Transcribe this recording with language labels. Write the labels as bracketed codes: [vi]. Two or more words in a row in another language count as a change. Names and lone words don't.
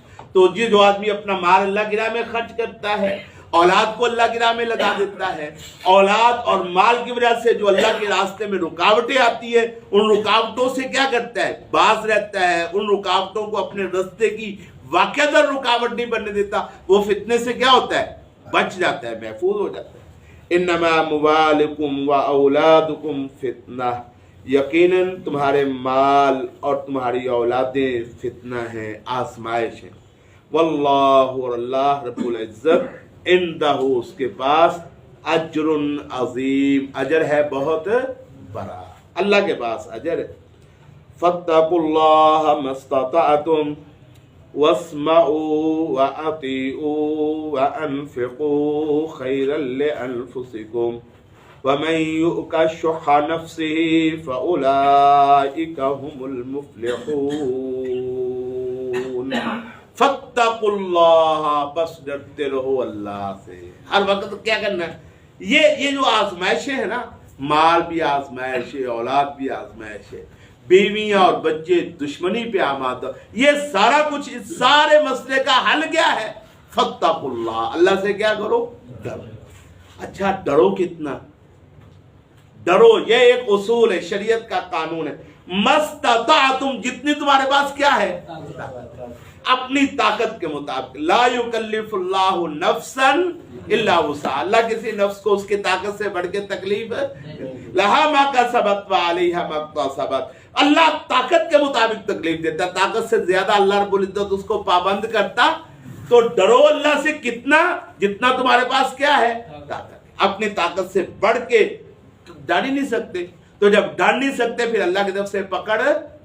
[hi] तो जो आदमी अपना माल अल्लाह की राह में खर्च करता है, औलाद को अल्लाह की राह में लगा देता है, औलाद और माल की वजह से जो अल्लाह के रास्ते में रुकावटें आती है, उन रुकावटों से क्या करता है, बाज रहता है, उन रुकावटों को अपने रास्ते की वाक़ियतन रुकावट नहीं बनने देता, वो फितने से क्या होता है, बच जाता है, महफूज हो जाता है। [ar] إنما أموالكم وأولادكم فتنة, [hi] यकीनन तुम्हारे माल और तुम्हारी औलादें फितना है, आजमाइश है। वल्लाहु, और अल्लाह [ar] رب العزة عنده, [hi] उसके पास [ar] أجر عظيم, [hi] अजर है बहुत बड़ा, अल्लाह के पास अजर है। [ar] فاتقوا الله ما استطعتم واسمعوا وأطيعوا وأنفقوا خيرا لأنفسكم ومن يوق شح نفسه فأولئك هم المفلحون. فاتقوا الله, [hi] बस डरते रहो अल्लाह से। हर वक्त क्या करना है, ये जो आजमाइशें है ना, माल भी आजमाइश है, औलाद भी आजमाइश है, बीवियां और बच्चे दुश्मनी पे आमादा, ये सारा कुछ, इस सारे मसले का हल क्या है, [ar] فاتقوا الله, [hi] अल्लाह से क्या करो, डरो। अच्छा डरो कितना, डरो, ये एक उसूल है, शरीयत का कानून है। [ar] ما استطعتم, [hi] जितनी तुम्हारे पास क्या है, अपनी ताकत के मुताबिक। [ar] لا يكلف الله نفسا إلا وسعها, [hi] अल्लाह किसी नफ्स को उसकी ताकत से बढ़ के तकलीफ [ar] لها ما كسبت وعليها ما اكتسبت, [hi] अल्लाह ताकत के मुताबिक तकलीफ देता, ताकत से ज्यादा अल्लाह [ar] رب العزة [hi] उसको पाबंद करता। तो डरो अल्लाह से कितना, जितना तुम्हारे पास क्या है, ताकत। अपनी ताकत से बढ़ के डर ही नहीं सकते, तो जब डर नहीं सकते फिर अल्लाह की तरफ से पकड़ नहीं।